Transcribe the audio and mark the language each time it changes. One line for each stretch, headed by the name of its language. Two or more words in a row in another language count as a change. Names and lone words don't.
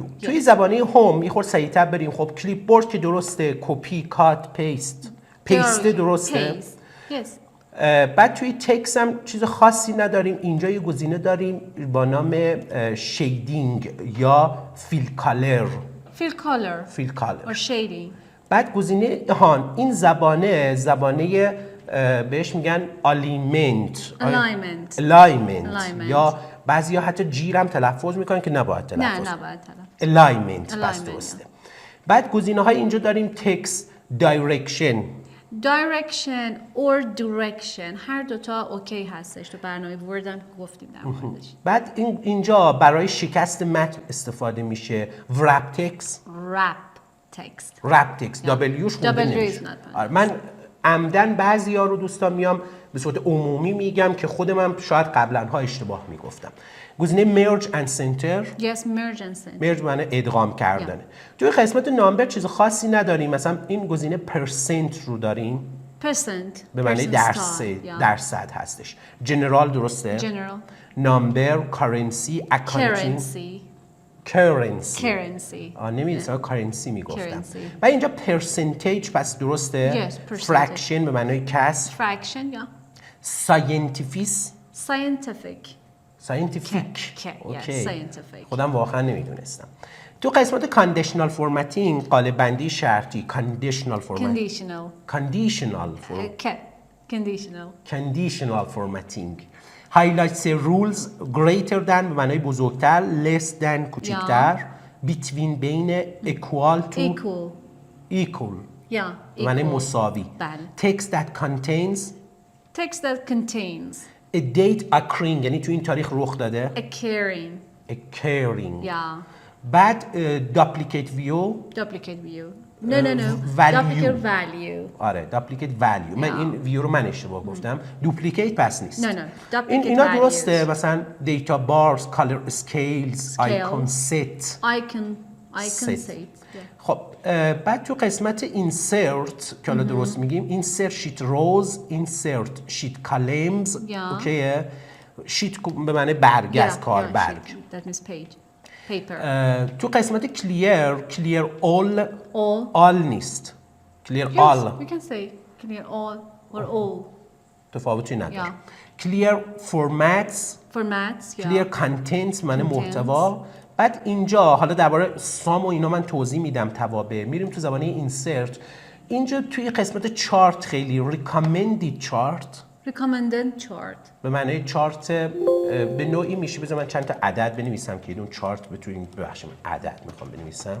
Persian: توی زبانه هوم یه خورده سریع‌تر بریم. خب کلیپ بورد که درسته، کپی، کات، پیست درسته. بعد توی تکس هم چیز خاصی نداریم. اینجا یه گزینه داریم با نام شیدینگ یا
English: fill color or shading.
Persian: بعد گزینه این زبانه بهش میگن alignment یا بعضیا حتی جیر هم تلفظ میکنن که نباید تلفظ. alignment بس درسته. بعد گزینه های اینجا داریم تکس،
English: direction or direction،
Persian: هر دوتا اوکی هستش. تو برنامه ورد هم گفتیم در موردش. بعد اینجا برای شکست متن استفاده میشه
English: wrap text.
Persian: W'ش خونده نمیشه. من عمدن بعضیا رو دوستان میام به صورت عمومی میگم که خودم شاید قبلا ها اشتباه میگفتم. گزینه
English: merge and center.
Persian: merge معنی ادغام کردنه. توی قسمت نامبر چیز خاصی نداریم. مثلا این گزینه percent رو داریم. به معنی درصد هستش. جنرال درسته. نامبر، کارنسی، اکانتینگ. کرنسی نمیدونم کارنسی میگفتم. و اینجا پرسنتیج پس درسته. فرکشن به معنای کسر. ساینتیفیک. اوکی. خودم واقعا نمیدونستم. تو قسمت
English: conditional formatting,
Persian: قالب بندی شرطی،
English: conditional formatting. highlights rules greater than
Persian: به معنای بزرگتر،
English: less than کوچکتر، between بین، equal to equal
Persian: به معنای مساوی.
English: text that contains a date occurring
Persian: یعنی تو این تاریخ رخ داده.
English: occurring. بعد duplicate view. آره duplicate value.
Persian: من این ویو رو اشتباه گفتم.
English: duplicate
Persian: پس نیست. اینا درسته. مثلا
English: data bars, color scales, icon set.
Persian: خب بعد تو قسمت insert که حالا درست میگیم
English: insert sheet rows, insert sheet columns.
Persian: اوکیه. sheet به معنی برگ از کاربرگ. تو قسمت
English: clear all
Persian: نیست.
English: clear all. We can say clear all or all.
Persian: تفاوتی نداره.
English: clear formats clear contents
Persian: معنی محتوا. بعد اینجا حالا درباره سام و اینا من توضیح میدم توابع. میریم تو زبانه insert. اینجا توی قسمت چارت خیلی
English: recommended chart
Persian: به معنی چارت به نوعی میشه. بذار من چند تا عدد بنویسم که اون چارت بتونین. ببخشید عدد میخوام بنویسم.